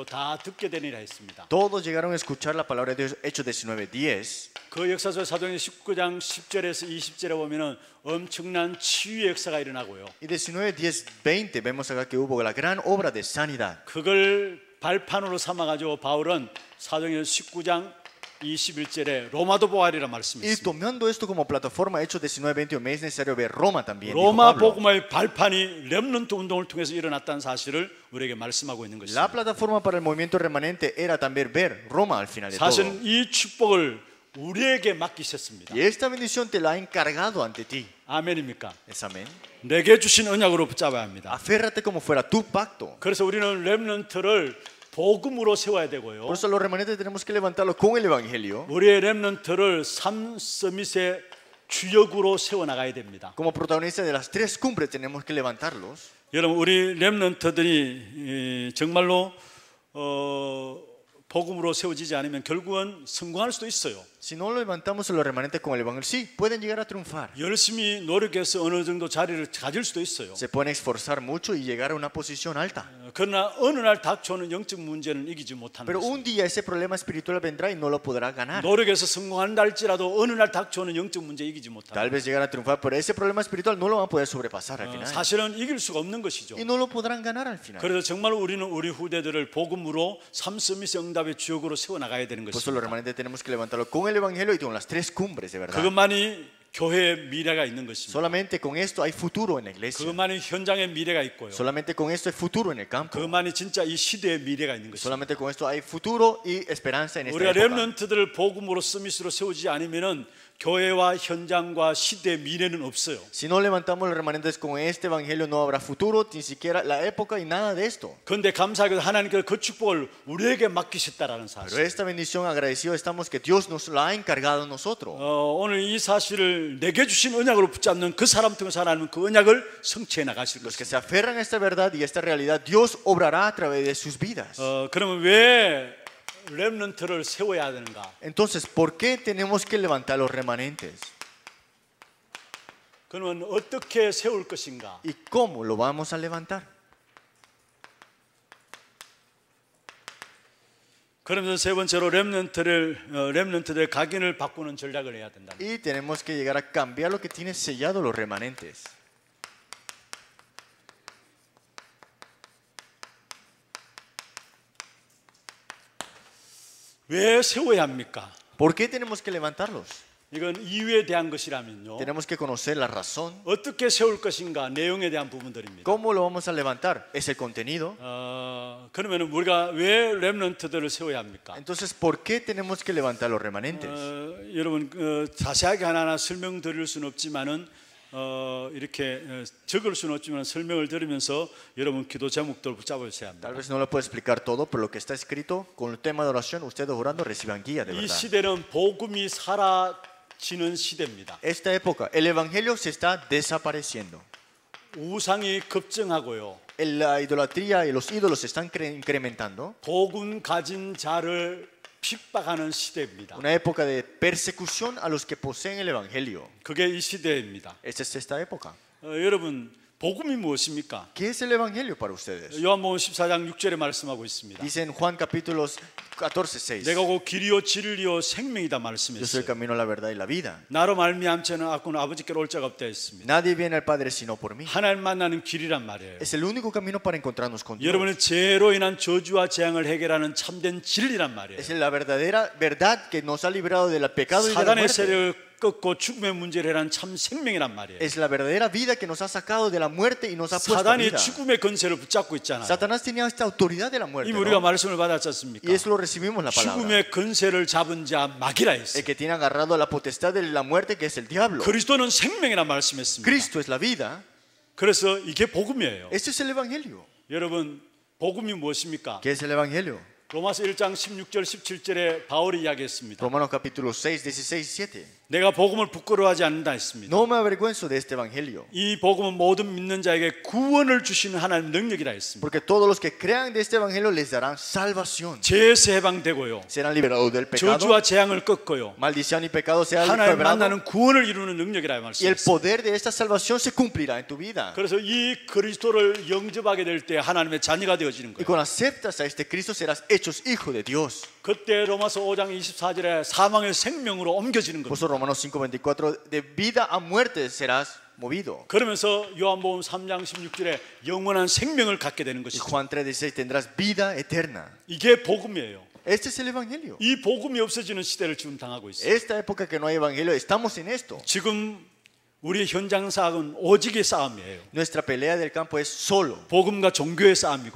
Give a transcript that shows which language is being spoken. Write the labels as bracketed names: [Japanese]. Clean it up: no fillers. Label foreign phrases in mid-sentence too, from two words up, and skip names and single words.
[Korean] 다 듣게 되니라 했습니다. [Spanish] Todos llegaron a escuchar la palabra de Dios. Hechos 19:10. [Korean] 그 역사 속에 사도행전 19장 10절에서 20절에 보면은 엄청난 치유의 역사가 일어나고요. [Spanish] Y 19, 10, 20 vemos acá que hubo la gran obra de sanidad. [Korean] 그걸 발판으로 삼아 가지고 바울은 사도행전 19장 21절에 로마도 보아리라 [Spanish] Y [Korean] 말씀했습니다. [Spanish] tomando esto como plataforma, Hechos 19, 21, es necesario ver Roma también. dijo 로마 Pablo. [Korean] 복음의 발판이 렘넌트 운동을 통해서 일어났다는 사실을 우리에게 말씀하고 있는 [Spanish] La [Korean] 것입니다. [Spanish] plataforma para el movimiento remanente era también ver Roma al final de todo. [Korean] 사실은 이 축복을 우리에게 맡기셨습니다. [Spanish] Y esta bendición te la ha encargado ante ti. [Korean] 아멘입니까? [Spanish] ¿Es amén? [Korean] 내게 주신 언약으로 붙잡아야 합니다. [Spanish] Aférrate como fuera tu pacto. [Korean] 그래서 우리는 렘넌트를 복음으로 세워야 되고요. [Spanish] Por eso los remanentes tenemos que levantarlo con el evangelio. [Korean] 우리의 렘넌트를 삼 서밋의 주역으로 세워나가야 됩니다. [Spanish] Como protagonistas de las 3 cumbres tenemos que levantarlos. [Korean] 여러분, 우리 렘넌트들이 정말로 복음으로 세워지지 않으면 결국은 성공할 수도 있어요. [Spanish] Si no lo levantamos en los remanentes con el evangelio, sí, pueden llegar a triunfar. [Korean] 열심히 노력해서 어느 정도 자리를 가질 수도 있어요. [Spanish] Se pueden esforzar mucho y llegar a una posición alta. [Korean] 그러나 어느 날 닥쳐오는 영적 문제는 이기지 못하는 [Spanish] Pero [Korean] 것입니다. [Spanish] un día ese problema espiritual vendrá y no lo podrá ganar. [Korean] 노력해서 성공한다 할지라도 어느 날 닥쳐오는 영적 문제 이기지 못하는 [Spanish] Tal vez llegar a triunfar, pero ese problema espiritual no lo van a poder sobrepasar al final. [Korean] 사실은 이길 수가 없는 것이죠. [Spanish] Y no lo podrán ganar al final. [Korean] 그래서 정말 우리는 우리 후대들을 복음으로 삼서밋의 응답의 주역으로 세워나가야 되는 [Spanish] Por eso los [Korean] 것입니다. [Spanish] remanentes tenemos que levantarlo con el evangelio y con las 3 cumbres, de verdad. [Korean] 그것만이 교회의 미래가 있는 것입니다. [Spanish] Solamente con esto hay futuro en la iglesia. [Korean] 그것만이 현장의 미래가 있고요. [Spanish] Solamente con esto hay futuro en el campo. [Korean] 그것만이 진짜 이 시대의 미래가 있는 것입니다. [Spanish] Solamente con esto hay futuro y esperanza en esta [Korean] 우리가 [Spanish] época. [Korean] 렘넌트들을 복음으로 서밋으로 세우지 않으면은 교회와 현장과 시대의 미래는 없어요. [Spanish] Si no levantamos los remanentes con este evangelio, no habrá futuro, ni siquiera la época y nada de esto. [Korean] 그런데 감사하게도 하나님께서 그 축복을 우리에게 맡기셨다라는 [Spanish] Pero [Korean] 사실. [Spanish] esta bendición agradecido estamos que Dios nos la ha encargado a nosotros. [Korean] 오늘 이 사실을 내게 주신 언약으로 붙잡는 그 사람 통해서 하나님은 그 언약을 성취해 나가실 [Spanish] Los que [Korean] 것입니다. [Spanish] se aferran a esta verdad y esta realidad, Dios obrará a través de sus vidas. [Korean] 그러면 왜 렘넌트를 세워야 되는가? [Spanish] Entonces, ¿por qué tenemos que levantar los remanentes? [Korean] 그러면 어떻게 세울 것인가? [Spanish] ¿Y cómo lo vamos a levantar? [Korean] 그러면서 세 번째로 렘넌트들의 각인을 바꾸는 전략을 해야 된다. [Spanish] Y tenemos que llegar a cambiar lo que tiene sellado los remanentes. [Korean] 왜 세워야 합니까? [Spanish] ¿Por qué tenemos que levantarlos? [Korean] 이건 이유에 대한 것이라면요. [Spanish] Tenemos que conocer la razón. [Korean] 어떻게 세울 것인가 내용에 대한 부분들입니다. [Spanish] ¿Cómo lo vamos a levantar? Es el contenido. [Korean] 그러면 우리가 왜 렘넌트들을 세워야 합니까? [Spanish] Entonces, ¿por qué tenemos que levantar los remanentes? [Korean] 여러분 자세하게 하나하나 설명드릴 수는 없지만은 이렇게 적을 수는 없지만 설명을 들으면서 여러분 기도 제목들 붙잡으셔야 합니다. [Spanish] Tal vez no lo puedo explicar todo, pero lo que está escrito con el tema de oración, ustedes orando reciban guía de [Korean] 이 [Spanish] verdad. [Korean] 시대는 복음이 사라지는 시대입니다. [Spanish] Esta época, el evangelio se está desapareciendo. [Korean] 우상이 급증하고요. [Spanish] La idolatría y los ídolos se están incrementando. [Korean] 복음 가진 자를 핍박하는 시대입니다. [Spanish] Una época de persecución a los que poseen el evangelio. [Korean] 그게 이 시대입니다. [Spanish] Esta es esta época. [Korean] 여러분 복음이 무엇입니까? [Spanish] ¿Qué es el evangelio para ustedes? [Korean] 요한복음 14장 6절에 말씀하고 있습니다. [Spanish] Dice en Juan capítulos 14:6. [Korean] 내가 곧 길이요 진리요 생명이다 [Spanish] Yo soy el [Korean] 말씀했어요. [Spanish] camino, la verdad y la vida. [Korean] 나로 말미암지는 아버지께로 올 자가 없다 했습니다. [Spanish] Nadie viene al Padre sino por mí. [Korean] 하나님 만나는 길이란 말이에요. [Spanish] Es el único camino para encontrarnos con Dios. [Korean] 여러분의 죄로 인한 저주와 재앙을 해결하는 참된 진리란 말이에요. [Spanish] Es la verdadera verdad que nos ha librado del pecado y de la [Korean] 사단의 [Spanish] muerte. [Korean] 세력을 꺾고 죽음의 문제를 해결하는 참 생명이란 말이에요. [Spanish] Es la verdadera vida que nos ha sacado de la muerte y nos ha puesto [Korean] 사단이 [Spanish] vida. [Korean] 죽음의 권세를 붙잡고 있잖아요. [Spanish] Satanás tenía esta autoridad de la muerte, [Korean] 이미 우리가 [Spanish] ¿no? [Korean] 말씀을 받았지 않습니까? [Spanish] Y eso lo recibimos la palabra. [Korean] 죽음의 권세를 잡은 자 마귀라 했어요. [Spanish] El que tiene agarrado la potestad de la muerte, que es el diablo. [Korean] 그리스도는 생명이라 말씀했습니다. [Spanish] Cristo es la vida. [Korean] 그래서 이게 복음이에요. [Spanish] Este es el evangelio. [Korean] 여러분 복음이 무엇입니까? [Spanish] ¿Qué es el evangelio? [Korean] 로마서 1장 16절 17절에 바울이 이야기했습니다. [Spanish] Romanos capítulo 6, 16 y 7. [Korean] 내가 복음을 부끄러워하지 않는다 했습니다. [Spanish] No me avergüenzo de este evangelio, [Korean] 이 복음은 모든 믿는 자에게 구원을 주시는 하나님의 능력이라 했습니다. [Spanish] porque todos los que crean de este evangelio les darán salvación. [Korean] 죄에서 해방되고요. [Spanish] Serán liberados del pecado, [Korean] 저주와 재앙을 꺾고요. [Spanish] maldición y pecado serán 하나님 librados, [Korean] 만나는 구원을 이루는 능력이라 [Spanish] y el [Korean] 말씀했습니다. [Spanish] poder de esta salvación se cumplirá en tu vida. [Korean] 그래서 이 그리스도를 영접하게 될 때 하나님의 자녀가 되어지는 [Spanish] Y [Korean] 거예요. [Spanish] cuando aceptas a este Cristo serás hechos hijo de Dios. [Korean] 그때 로마서 5장 24절에 사망의 생명으로 옮겨지는 [Spanish] Por [Korean] 겁니다. [Spanish] eso Romanos 5:24, de vida a muerte serás movido. [Korean] 그러면서 요한복음 3장 16절에 영원한 생명을 갖게 되는 [Spanish] Y [Korean] 것이죠. [Spanish] Juan 3:16 tendrás vida eterna. [Korean] 이게 복음이에요. [Spanish] Este es el evangelio. [Korean] 이 복음이 없어지는 시대를 지금 당하고 있어요. [Spanish] Esta época que no hay evangelio, estamos en esto. [Korean] 지금 우리의 현장 싸움은 오직의 싸움이에요. [Spanish] Nuestra pelea del campo es solo. [Korean] 복음과 종교의 싸움이고요.